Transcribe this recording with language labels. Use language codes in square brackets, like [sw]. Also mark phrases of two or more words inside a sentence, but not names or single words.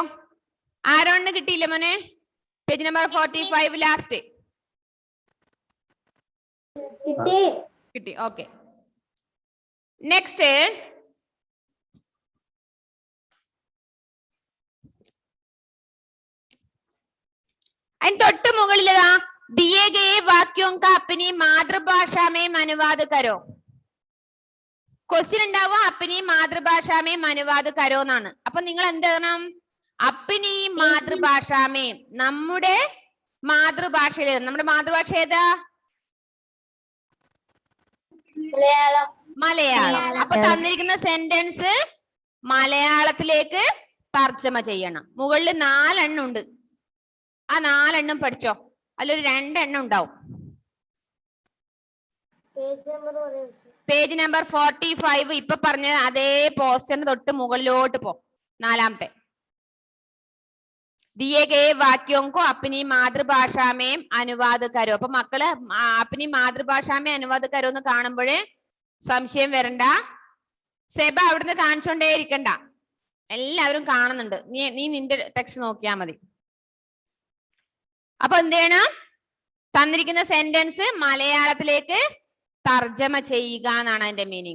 [ml] ആരോണ് കിട്ടിയില്ല മോനെ? [en] page number [ml] 45 ലാസ്റ്റ് കിട്ടി. [en] okay, next [ml] അതിന് തൊട്ട് മുകളിലതാ [hi] दिए गए वाक्यों का अपनी मातृभाषा में अनुवाद करो. [ml] ക്വസ്റ്റ്യൻ ഉണ്ടാവുക [hi] अपनी मातृभाषा में अनुवाद करो [ml] എന്നാണ്. അപ്പൊ നിങ്ങൾ എന്ത് എഴുതണം? [hi] अपनी मातृभाषा में, [ml] നമ്മുടെ മാതൃഭാഷയിൽ. നമ്മുടെ മാതൃഭാഷ ഏതാ? മലയാളം. അപ്പൊ തന്നിരിക്കുന്ന സെന്റൻസ് മലയാളത്തിലേക്ക് തർജ്ജമ ചെയ്യണം. മുകളിൽ 4 എണ്ണം ഉണ്ട്. ആ 4 എണ്ണം പഠിച്ചോ. അതിലൊരു 2 എണ്ണം ഉണ്ടാവും. [en] page number [ml] 45 ഇപ്പൊ പറഞ്ഞ അതേ പോസ്റ്ററിന് തൊട്ട് മുകളിലോട്ട് പോ. [hi] 4ാമത്തെ दिए गए वाक्यों को अपनी मातृभाषा में अनुवाद करो. [ml] അപ്പൊ മക്കള് [hi] अपनी मातृभाषा में अनुवाद करो [ml] എന്ന് കാണുമ്പോഴേ സംശയം വരണ്ട. സെബ അവിടുന്ന് കാണിച്ചോണ്ടേ ഇരിക്കണ്ട, എല്ലാവരും കാണുന്നുണ്ട്. നീ നിന്റെ ടെക്സ്റ്റ് നോക്കിയാ മതി. അപ്പൊ എന്ത് ചെയ്യണം? തന്നിരിക്കുന്ന സെന്റൻസ് മലയാളത്തിലേക്ക് തർജ്ജമ ചെയ്യുക എന്നാണ് അതിന്റെ മീനിങ്.